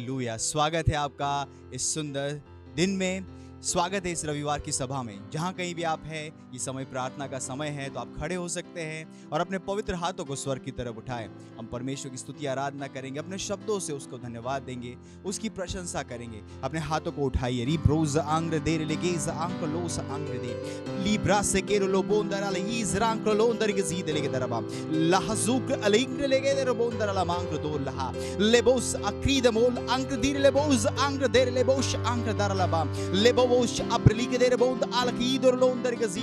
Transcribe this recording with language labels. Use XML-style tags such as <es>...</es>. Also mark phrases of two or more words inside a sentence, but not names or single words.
<hi>स्वागत है आपका इस सुंदर दिन में, स्वागत है इस रविवार की सभा में। जहाँ कहीं भी आप हैं, ये समय प्रार्थना का समय है, तो आप खड़े हो सकते हैं और अपने पवित्र हाथों को स्वर्ग की तरफ उठाएं। हम परमेश्वर की स्तुति आराधना करेंगे, अपने शब्दों से उसको धन्यवाद देंगे, उसकी प्रशंसा करेंगे। अपने हाथों को उठाइए। रिब्रोज आंग्र दे लेगेज आंग्र लोस आंग्र दे लिब्रा से केरो लो बोंदर अल हीज रांग्र लोंदर के जीद लेगे दरबा लहजुक अलिंग्र लेगे दर बोंदर अल मांग्र दो लहा लेबोस अक्रीद मोल आंग्र दीर लेबोस आंग्र देर लेबोस आंग्र दर लबा लेबो Lebos abrike der bond alkidor londer gezid</hi>